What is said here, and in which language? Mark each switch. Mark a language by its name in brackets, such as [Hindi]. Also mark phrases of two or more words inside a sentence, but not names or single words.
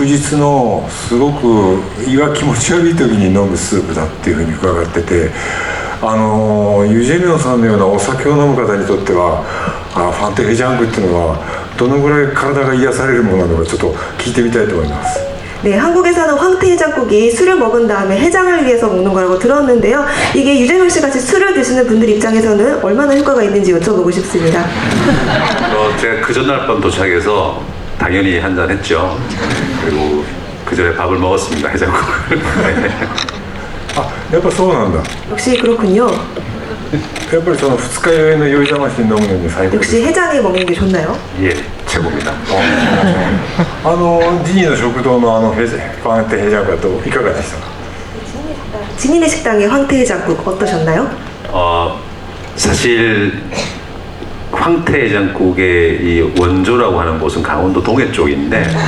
[Japanese] 日のすごく胃が気持ち悪い時に飲むスープだっていうふうに伺ってて、ユジェミョンさんのようなお酒を飲む方にとってはファンテヘジャンクっていうのはどのぐらい体が癒されるものなのかちょっと聞いてみたいと思います。 [Korean] 네, 한국에서는 황태해장국이 술을 먹은 다음에 해장을 위해서 먹는 거라고 들었는데요. 이게 유재명 씨 같이 술을 드시는 분들 입장에서는 얼마나 효과가 있는지 여쭤보고 싶습니다. 제가 그 전날 밤 도착해서 당연히 한잔 했죠. 그리고 그 전에 밥을 먹었습니다. 해장국을. 아, [Japanese] やっぱそうなんだ. [Korean] 역시 그렇군요. [Japanese] やっぱりその二日酔いの酔いざましに飲むのに最高. [Korean] 역시 해장에 먹는 게 좋나요? 예, 최고입니다. [Japanese] ジニーの食堂のファンテヘジャンクだといかがでしたか? [Korean] 진인의 식당의 황태해장국 어떠셨나요? 사실 황태해장국의 이 원조라고 하는 곳은 강원도 동해 쪽인데